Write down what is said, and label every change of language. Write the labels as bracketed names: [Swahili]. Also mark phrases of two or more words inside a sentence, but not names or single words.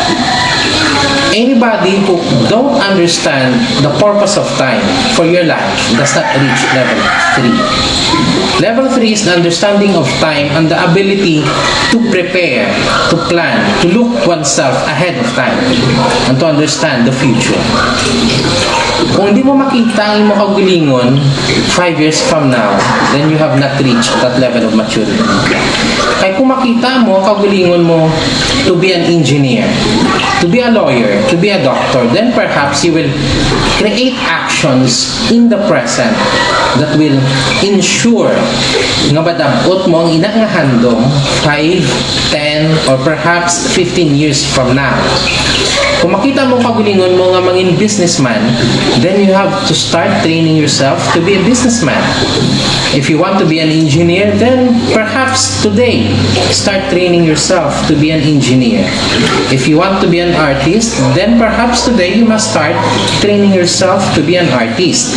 [English] Anybody who don't understand the purpose of time for your life does not reach level 3. Level 3 is the understanding of time and the ability to prepare, to plan, to look oneself ahead of time, and to understand the future. [Hiligaynon] Kung hindi mo makita ang imo kaugalingon [English] 5 years from now, then you have not reached that level of maturity. [Hiligaynon] Kaya kung makita mo kaugalingon mo [English] to be an engineer, to be a lawyer, to be a doctor, then perhaps you will create actions in the present that will ensure [Hiligaynon] nga madamot mo ang ina nga handom [English] 5, 10, or perhaps 15 years from now. [Hiligaynon] Kung makita mo kagulingon mo nga mangin businessman, [English] then you have to start training yourself to be a businessman. If you want to be an engineer, then perhaps today, start training yourself to be an engineer. If you want to be an artist, then perhaps today you must start training yourself to be an artist.